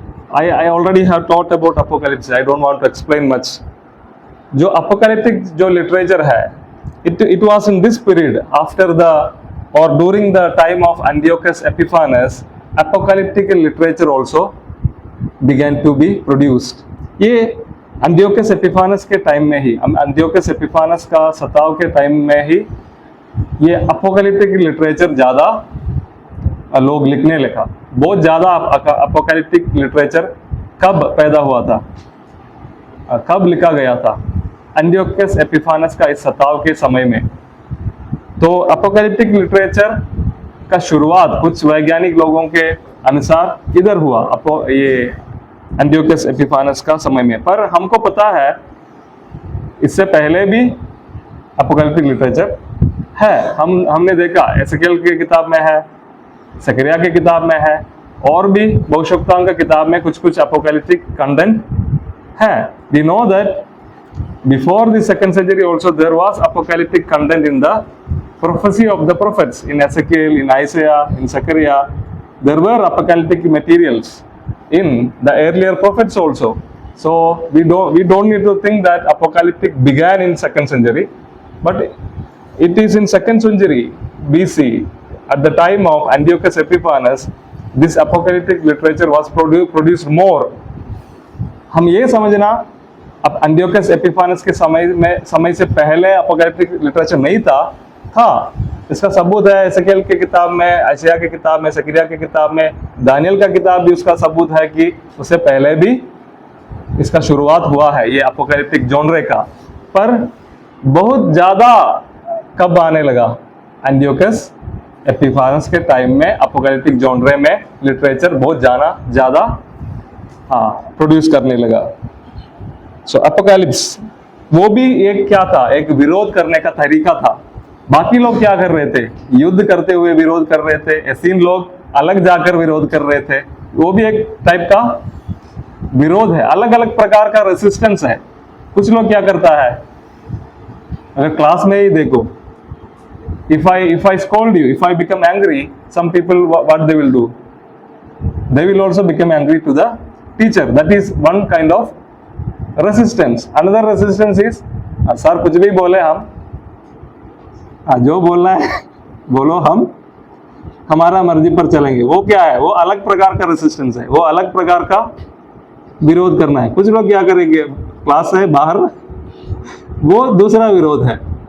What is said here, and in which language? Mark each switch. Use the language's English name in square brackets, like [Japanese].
[English] I already have taught about Apocalypse. I don't want to explain much. [Hindi] जो apocalyptic जो literature है, [English] it was in this period after the or during the time of Antiochus Epiphanes, apocalyptic literature also began to be produced. [Hindi] ये Antiochus Epiphanes के time में ही, Antiochus Epiphanes का सताव के time में ही ये apocalyptic literature ज़्यादा लोग लिखने लगा. बहुत ज़्यादा अपोकैलिप्टिक लिटरेचर कब पैदा हुआ था, कब लिखा गया था? एंटियोकस एपिफानस का इस सताव के समय में. तो अपोकैलिप्टिक लिटरेचर का शुरुआत कुछ वैज्ञानिक लोगों के अनुसार इधर हुआ, ये एंटियोकस एपिफानस का समय में. पर हमको पता है इससे पहले भी अपोकैलिप्टिक लिटरेचर है. हमने देखा एसेकिएल की किताब में है, सकरिया की किताब में है, और भी भविष्यवक्ताओं की किताब में कुछ कुछ अपोकैलिप्टिक कंटेंट है. [English] We know that before the second century also there was apocalyptic content in the prophecy of the prophets. In Ezekiel, in Isaiah, in Zechariah, there were apocalyptic materials in the earlier prophets also. So we don't need to think that apocalyptic began in 2nd century, but it is in 2nd century BC, at the time of Antiochus Epiphanes, this apocalyptic literature was produced more. [Hindi] हम ये समझना अब Antiochus एपिफानस के समय से पहले apocalyptic literature नहीं था. इसका सबूत है एसेकिएल के किताब में, आइसाया के किताब में, सकरिया के किताब में, दानियल का किताब भी उसका सबूत है कि उससे पहले भी इसका शुरुआत हुआ है ये अपोकैलिप्टिक जॉनरे का. पर बहुत ज़्यादा कब आने लगा? एंटियोकस एपिफानस के टाइम में अपोकैलिप्टिक जॉनरे में लिटरेचर बहुत ज़्यादा प्रोड्यूस करने लगा. सो अपोकैलिप्स वो भी एक क्या था? एक विरोध करने का तरीका था. बाकी लोग क्या कर रहे थे? युद्ध करते हुए विरोध कर रहे थे. एसीन लोग अलग जाकर विरोध कर रहे थे. वो भी एक टाइप का विरोध है, अलग अलग प्रकार का रेसिस्टेंस है. कुछ लोग क्या करता है, अगर क्लास में ही देखो, [English] if I scold you, if I become angry, some people what they will do? They will also become angry to the teacher. That is one kind of resistance. Another resistance is [Hindi] sir कुछ भी बोले हम, जो बोलना है बोलो, हम हमारा मर्जी पर चलेंगे. वो क्या है? वो अलग प्रकार का रेसिस्टेंस है, वो अलग प्रकार का विरोध करना है. कुछ लोग क्या करेंगे, क्लास से बाहर, वो दूसरा विरोध है.